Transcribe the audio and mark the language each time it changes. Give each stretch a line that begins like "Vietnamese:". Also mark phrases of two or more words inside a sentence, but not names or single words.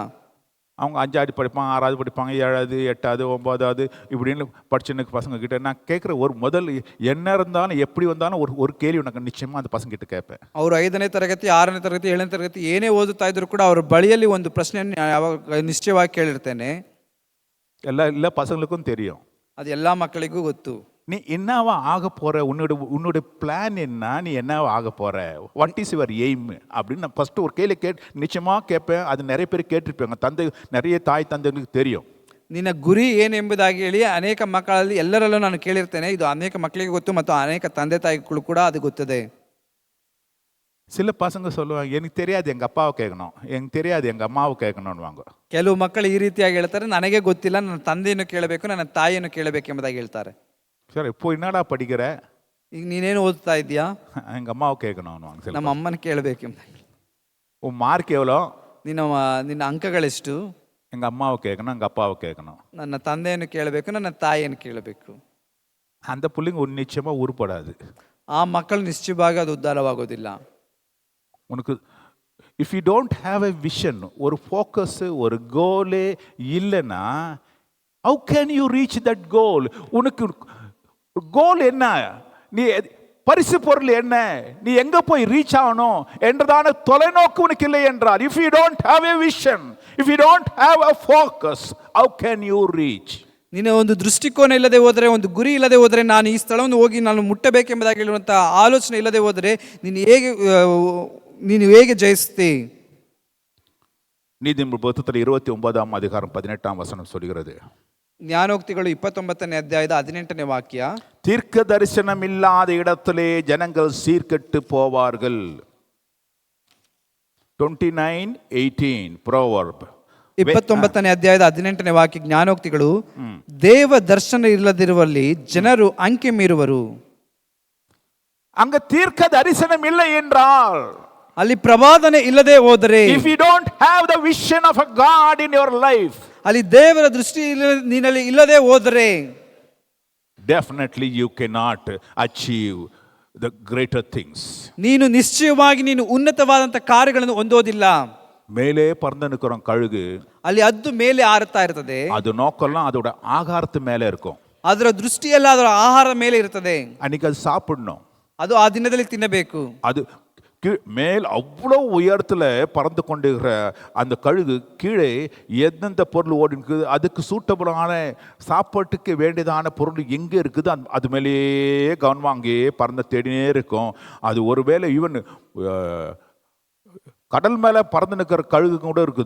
Tamil: அவங்க 5வது படிப்பாங்க, 6வது படிப்பாங்க, 7வது 8வது 9வது இப்படின்னு படிச்சுன்னு பசங்க கிட்ட நான் கேட்குற ஒரு முதல் என்ன இருந்தாலும் எப்படி வந்தாலும் ஒரு கேள்வி உனக்கு நிச்சயமாக அந்த பசங்க கிட்ட கேட்பேன்.
Kannada: ಅವರು 5ನೇ ತರಗತಿ, 6ನೇ ತರಗತಿ, 7ನೇ ತರಗತಿ ಏನೇ ಓದುತ್ತಾ ಇದ್ರು ಕೂಡ ಅವ್ರ ಬಳಿಯಲ್ಲಿ ಒಂದು ಪ್ರಶ್ನೆಯನ್ನು ಯಾವಾಗ ನಿಶ್ಚಯವಾಗಿ ಕೇಳಿರ್ತೇನೆ.
Tamil: எல்லா பசங்களுக்கும் தெரியும்.
Kannada: ಅದು ಎಲ್ಲ ಮಕ್ಕಳಿಗೂ ಗೊತ್ತು.
Tamil: நீ என்னவா ஆக போற, உன்னுடைய பிளான் என்ன, நீ என்னவா ஆக போற,
English: what is your aim
Tamil: அப்படின்னு நான் ஃபர்ஸ்ட் ஒரு கேள்வி நிச்சயமாக கேட்பேன். அது நிறைய பேர் கேட்டிருப்பாங்க. தந்தை நிறைய தாய் தந்தைகளுக்கு தெரியும்.
Kannada: ನಿನ್ನ ಗುರಿ ಏನೆಂಬುದಾಗಿ ಹೇಳಿ ಅನೇಕ ಮಕ್ಕಳಲ್ಲಿ ಎಲ್ಲರಲ್ಲೂ ನಾನು ಕೇಳಿರ್ತೇನೆ. ಇದು ಅನೇಕ ಮಕ್ಕಳಿಗೆ ಗೊತ್ತು ಮತ್ತು ಅನೇಕ ತಂದೆ ತಾಯಿಗಳು ಕೂಡ ಅದು ಗೊತ್ತದೆ.
Tamil: சில பசங்க சொல்லுவாங்க, எனக்கு தெரியாது எங்க அப்பாவை கேட்கணும், எனக்கு தெரியாது எங்க அம்மாவை கேட்கணும்னுவாங்க.
Kannada: ಕೆಲವು ಮಕ್ಕಳು ಈ ರೀತಿಯಾಗಿ ಹೇಳ್ತಾರೆ, ನನಗೆ ಗೊತ್ತಿಲ್ಲ, ನನ್ನ ತಂದೆಯನ್ನು ಕೇಳಬೇಕು, ನನ್ನ ತಾಯಿಯನ್ನು ಕೇಳಬೇಕು ಎಂಬುದಾಗಿ ಹೇಳ್ತಾರೆ.
Tamil: சரி, இப்போ என்னடா படிக்கிற,
Kannada: ಈಗ ನೀನೇನು ಓದ್ತಾ ಇದೆಯಾ,
Tamil: எங்க அம்மாவை கேட்கணும்,
Kannada: ನಮ್ಮ ಅಮ್ಮನ ಕೇಳಬೇಕು ಎಂಬುದಾಗಿ.
Tamil: உன் மார்க் எவ்வளோ,
Kannada: ನಿನ್ನ ಅಂಕಗಳೆಷ್ಟು,
Tamil: எங்க அம்மாவை கேட்கணும், எங்க அப்பாவை கேட்கணும்,
Kannada: ನನ್ನ ತಂದೆಯನ್ನು ಕೇಳಬೇಕು, ನನ್ನ ತಾಯಿಯನ್ನು ಕೇಳಬೇಕು.
Tamil: அந்த பிள்ளைங்க நிச்சயமா உருப்படாது.
Kannada: ಆ ಮಕ್ಕಳು ನಿಶ್ಚಯವಾಗಿ ಅದು ಉದ್ಧಾರವಾಗೋದಿಲ್ಲ.
English: உனக்கு if you don't have a vision,
Tamil: ஒரு ஃபோக்கஸ், ஒரு கோலே இல்லைன்னா
English: how can you reach that goal?
Tamil: உனக்கு கோல் என்ன, நீ பரிசு பொருள் என்ன, நீ எங்க போய் ரீச் ஆகணும் என்றதான தொலைநோக்கு உனக்கு இல்லை என்றால்,
English: if you don't have a vision, if you don't have a focus, how can you reach?
Kannada: ನೀನು ಒಂದು ದೃಷ್ಟಿಕೋನ ಇಲ್ಲದೆ ಹೋದರೆ, ಒಂದು ಗುರಿ ಇಲ್ಲದೆ ಹೋದರೆ, ನಾನು ಈ ಸ್ಥಳವನ್ನು ಹೋಗಿ ನಾನು ಮುಟ್ಟಬೇಕೆಂಬುದಾಗಿ ಹೇಳುವಂಥ ಆಲೋಚನೆ ಇಲ್ಲದೆ ಹೋದರೆ ನೀನು ಹೇಗೆ ಜಯಿಸ್ತಿ?
Tamil: நீதிமொழிகள் புத்தகத்தில் 29ஆம் அதிகாரம் 18ஆம் வசனம் சொல்கிறது.
Kannada: ಜ್ಞಾನೋಕ್ತಿಗಳು 29ನೇ ಅಧ್ಯಾಯದ 18ನೇ ವಾಕ್ಯ.
Tamil: தீர்க்க தரிசனம் இல்லாத இடத்திலே ஜனங்கள் சீர்கெட்டு போவார்கள்.
English: 29:18 proverb.
Kannada: 29ನೇ ಅಧ್ಯಾಯದ 18ನೇ ವಾಕ್ಯ ಜ್ಞಾನೋಕ್ತಿಗಳು, ದೇವ ದರ್ಶನ ಇಲ್ಲದಿರುವಲ್ಲಿ ಜನರು ಅಂಕೆ ಮೀರುವರು.
Tamil: அங்க தீர்க்க தரிசனம் இல்லை என்றால்,
Kannada: ಅಲ್ಲಿ ಪ್ರವಾದನೆ ಇಲ್ಲದೆ ಹೋದರೆ,
English: if you don't have the vision of a God in your life,
Kannada: ಅಲ್ಲಿ ದೇವರ ದೃಷ್ಟಿ ನಿನ್ನಲ್ಲಿ ಇಲ್ಲದೆ ಹೋದರೆ,
English: definitely you cannot achieve the greater things.
Kannada: ನೀನು ನಿಶ್ಚಯವಾಗಿ ನೀನು ಉನ್ನತವಾದಂಥ ಕಾರ್ಯಗಳನ್ನು ಹೊಂದೋದಿಲ್ಲ.
Tamil: மேலே பறந்து நிற்கிறோம் கழுகு,
Kannada: ಅಲ್ಲಿ ಹದ್ದು ಮೇಲೆ ಹಾರುತ್ತಾ ಇರ್ತದೆ.
Tamil: அது நோக்கம்லாம் அதோட ஆகாரத்து மேலே இருக்கும்.
Kannada: ಅದರ ದೃಷ್ಟಿಯೆಲ್ಲ ಅದರ ಆಹಾರದ ಮೇಲೆ ಇರ್ತದೆ.
Tamil: அன்னைக்கு அது சாப்பிடணும்.
Kannada: ಅದು ಆ ದಿನದಲ್ಲಿ ತಿನ್ನಬೇಕು.
Tamil: அது மேல் அவ்வளோ உயரத்தில் பறந்து கொண்டிருக்கிற அந்த கழுகு கீழே எந்தெந்த பொருள் ஓடி இருக்குது, அதுக்கு சூட்டபுளான சாப்பாட்டுக்கு வேண்டியதான பொருள் எங்கே இருக்குது அது மேலேயே கவனமாக அங்கேயே பறந்து தேடினே இருக்கும். அது ஒருவேளை ஈவன் கடல் மேலே பறந்து நிற்கிற கழுகு கூட இருக்குது.